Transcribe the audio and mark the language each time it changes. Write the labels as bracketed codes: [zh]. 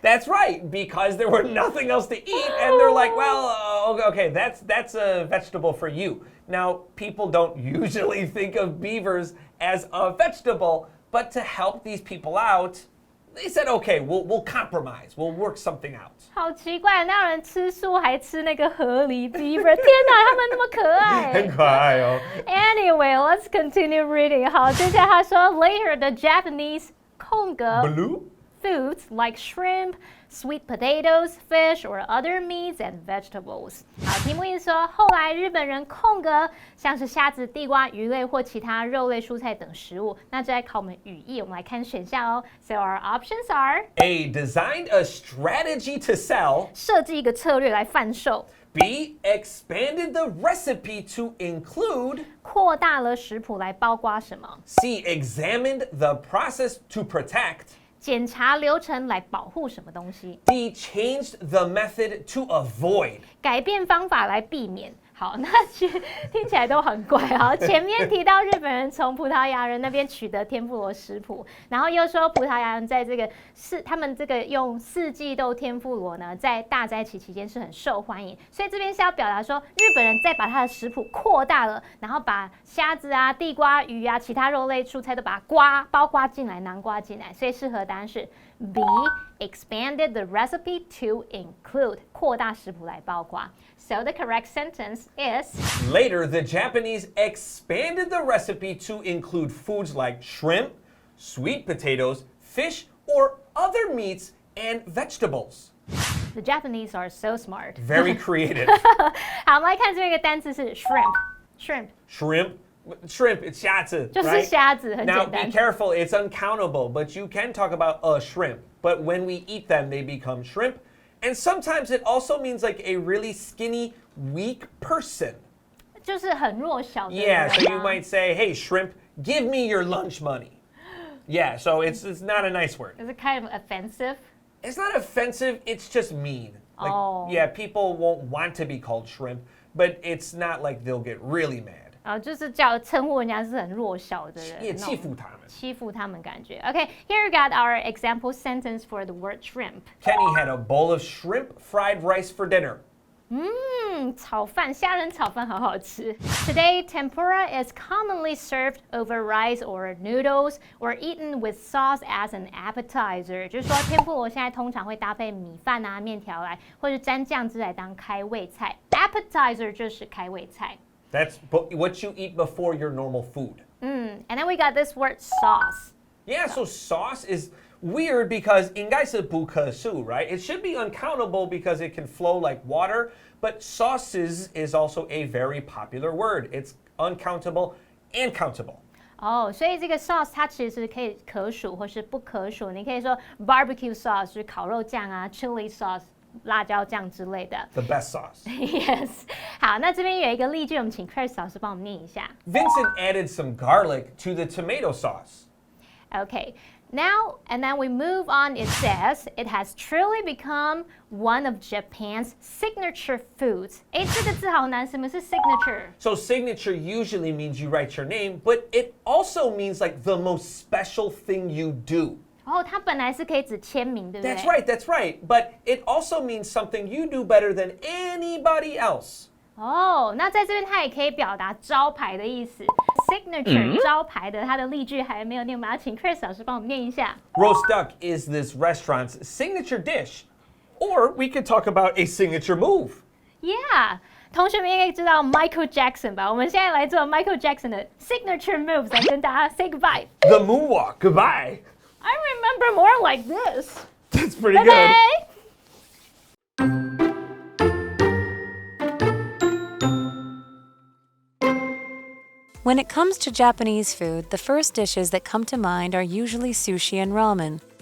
[en] That's right, because there were nothing else to eat, and they're like, well, okay, that's a vegetable for you. Now, people don't usually think of beavers as a vegetable, but to help these people out, they said, okay, we'll compromise. We'll work something out. [zh] 好奇怪，哪有人吃素还吃那个河狸 beaver？天哪，他们那么可爱！很可爱哦。 [en] Anyway, let's continue reading. [zh] 好，接下来他说 [en] later the Japanese [zh] 空格 [en] Blue? foods like shrimp, sweet potatoes, fish, or other meats and vegetables. [zh] 好，题目意思说，后来日本人空格像是虾子、地瓜、鱼类或其他肉类、蔬菜等食物。那这来考我们语义，我们来看选项哦。 [en] So our options are A. Designed a strategy to sell. [zh] 设计一个策略来贩售。 [en] B. Expanded the recipe to include. [zh] 扩大了食谱来包括什么？ [en] C. Examined the process to protect. [zh] 检查流程来保护什么东西？ [en] D. Changed the method to avoid. [zh] 改变方法来避免。好，那其实听起来都很怪。好，前面提到日本人从葡萄牙人那边取得天妇罗食谱，然后又说葡萄牙人在这个他们这个用四季豆天妇罗呢，在大灾期期间是很受欢迎，所以这边是要表达说日本人再把他的食谱扩大了，然后把虾子啊、地瓜、鱼啊、其他肉类、蔬菜都把它包括进来、囊括进来，所以适合答案是 B. [en] Expanded the recipe to include [zh] 扩大食谱来包括。 [en] So the correct sentence is Later, the Japanese expanded the recipe to include foods like shrimp, sweet potatoes, fish, or other meats and vegetables. the Japanese are so smart. Very creative. [zh] 好，我们来看这边一个单词是 shrimp。 [en] Shrimp, it's [zh] 虾子, 就是 [en] right? [zh] 虾子，很 [en] Now, [zh] 简 [en] careful, it's uncountable, but you can talk about a shrimp. But when we eat them, they become shrimp. And sometimes it also means like a really skinny, weak person. [zh] 就是很弱小的人 [en] Yeah, 啊 so you might say, hey, shrimp, give me your lunch money. Yeah, so it's not a nice word. Is it kind of offensive? It's not offensive, it's just mean. Like, Oh. Yeah, people won't want to be called shrimp, but it's not like they'll get really mad. [zh] 就是称呼人家是很弱小的人，也那种欺负他们。欺负他们感觉。 [en] Okay, here we got our example sentence for the word shrimp. Kenny had a bowl of shrimp fried rice for dinner. [zh] 炒饭，虾仁炒饭好好吃。 [en] Today, tempura is commonly served over rice or noodles or eaten with sauce as an appetizer. [zh] 就是说，天妇罗现在通常会搭配米饭啊、面条来，或者沾酱汁来当开胃菜。 Appetizer 就是开胃菜。 [en] That's what you eat before your normal food. And then we got this word sauce. Yeah, so sauce is weird because [zh] 应该是不可数, [en] right? It should be uncountable because it can flow like water, but sauces is also a very popular word. It's uncountable and countable. [zh] 所以这个 sauce 它其实可以可数或是不可数。你可以说 barbecue sauce 就是烤肉酱啊 ，chili sauce 辣椒酱之类的。 [en] The best sauce. Yes. [zh] 好，那这边有一个例句，我们请 Chris 老师帮我们念一下。 [en] Vincent added some garlic to the tomato sauce. Okay. Now, and then we move on. It says it has truly become one of Japan's signature foods. [zh] 这个字好难，什么是 signature? [en] So signature usually means you write your name, but it also means like the most special thing you do. [zh] 它本来是可以指签名，对不对？ [en] That's right. But it also means something you do better than anybody else. [zh] 哦，那在这边它也可以表达招牌的意思。 Signature 招牌的，它的例句还没有念，我们要请 Chris 老师帮我们念一下。 [en] Roast duck is this restaurant's signature dish. Or we could talk about a signature move. Yeah. [zh] 同学们应该知道 Michael Jackson 吧？我们现在来做 Michael Jackson 的 signature moves 来跟大家 [en] say goodbye. The moonwalk. Goodbye. I remember more like this. That's pretty Bye good. bye. When it comes to Japanese food, the first dishes that come to mind are usually sushi and ramen.